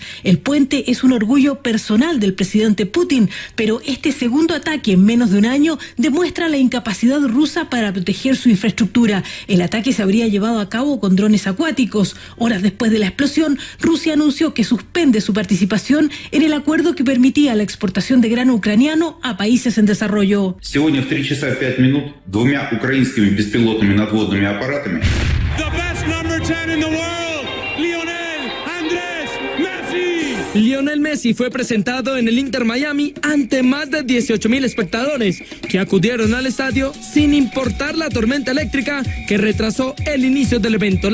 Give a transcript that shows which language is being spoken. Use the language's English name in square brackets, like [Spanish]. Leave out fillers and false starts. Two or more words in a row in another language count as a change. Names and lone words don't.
[Spanish] El puente es un orgullo personal del presidente Putin, pero este segundo ataque en menos de un año demuestra la incapacidad rusa para proteger su infraestructura. El ataque se habría llevado a cabo con drones acuáticos. Horas después de la explosión, Rusia anunció que suspende su participación en el acuerdo que permitía la exportación de grano ucraniano a países en desarrollo. [Russian] Сегодня в 3 часа 5 минут 2 украинскими беспилотными надводными аппаратами. [Spanish] Lionel Messi fue presentado en el Inter Miami ante más de 18,000 espectadores que acudieron al estadio sin importar la tormenta eléctrica que retrasó el inicio del evento.